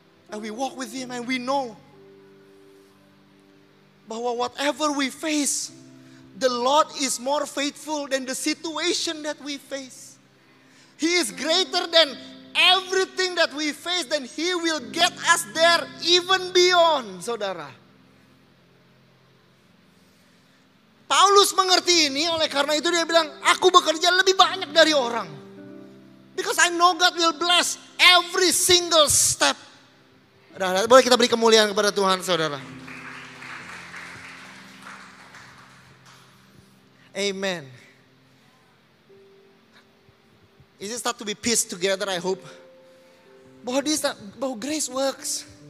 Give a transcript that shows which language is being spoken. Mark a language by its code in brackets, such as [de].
[en] And we walk with Him and we know bahwa whatever we face, the Lord is more faithful than the situation that we face. He is greater than everything that we face, then He will get us there even beyond, saudara. [id] Paulus mengerti ini, oleh karena itu dia bilang, aku bekerja lebih banyak dari orang. [en] Because I know God will bless every single step. [id] Nah, boleh kita beri kemuliaan kepada Tuhan, saudara. [en] Amen. Is it start to be pieced together, I hope. Bahwa grace works.